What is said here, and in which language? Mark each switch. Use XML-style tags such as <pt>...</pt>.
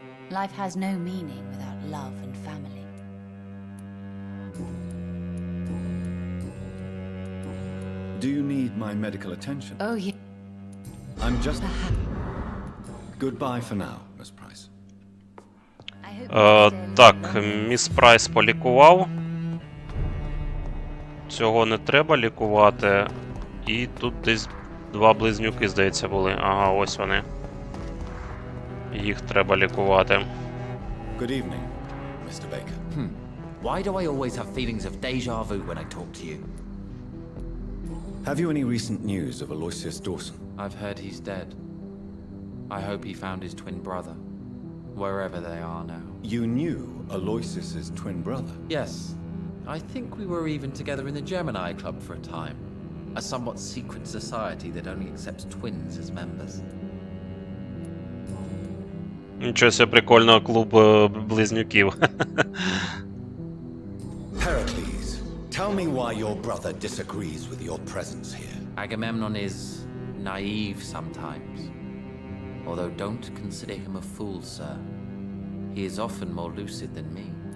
<en>Life has no meaning without love and family. Do you need my medical attention? Oh, yeah. I'm just... Goodbye for now, Miss Price.</en> <uk>Так, міс Прайс полікував. Цього не треба лікувати. І тут десь два близнюки, здається, були. Ага, ось вони. Їх треба лікувати.</uk> <en>Good evening, Mr. Baker. Why do I always have feelings of deja vu when I talk to you? Have you any recent news of Aloysius Dawson? I've heard he's dead. I hope he found his twin brother, wherever they are now. You knew Aloysius's twin brother? Yes. I think we were even together in the Gemini Club for a time. A somewhat secret society that only accepts twins as members.</en> <uk>Нічого себе прикольного клубу близнюків.</uk> <en>Heracles, tell me why your brother disagrees with your presence here. Agamemnon is naive sometimes. Although don't consider him a fool, sir. He is often more lucid than me.</en>